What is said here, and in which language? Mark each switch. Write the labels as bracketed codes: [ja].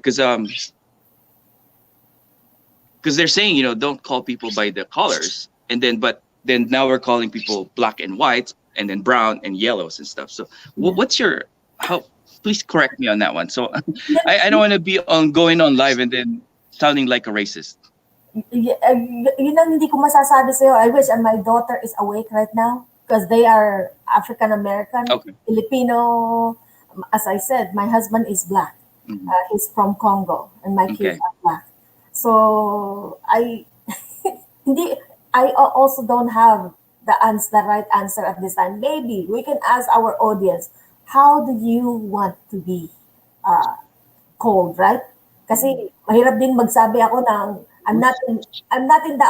[en] Because they're saying, don't call people by the colors, and then but then now we're calling people black and white, and then brown and yellows and stuff. So, Yeah. what's your how? Please correct me on that one. So, I don't want to be on going on live and then sounding like a racist. [tl] Yun ang hindi ko masasabi sa'yo. [en] I wish my daughter is awake right now because they are African American, Okay. Filipino. As I said, my husband is black. Mhm. He's from Congo, and my kids Okay. are black. So [tl] hindi. [en] I also don't have the right answer at this time. Maybe we can ask our audience, how do you want to be uh, called, right? [tl] Kasi mahirap din magsabi ako ng [en] I'm not in the